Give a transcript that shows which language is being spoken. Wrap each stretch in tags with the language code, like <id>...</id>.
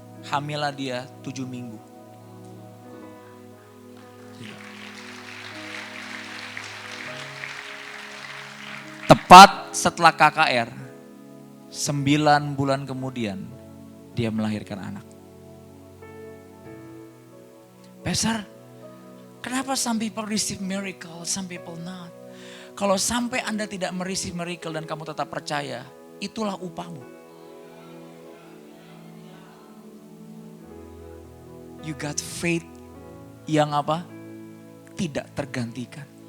<id>Hamillah dia 7 minggu. Tepat setelah KKR, 9 bulan kemudian dia melahirkan anak.</id> <en>Pastor, kenapa some people receive miracle, some people not?</en> <id>Kalau sampai Anda tidak mereceive miracle dan kamu tetap percaya, itulah upahmu.</id> <en>You got faith</en> <id>yang apa? Tidak tergantikan.</id>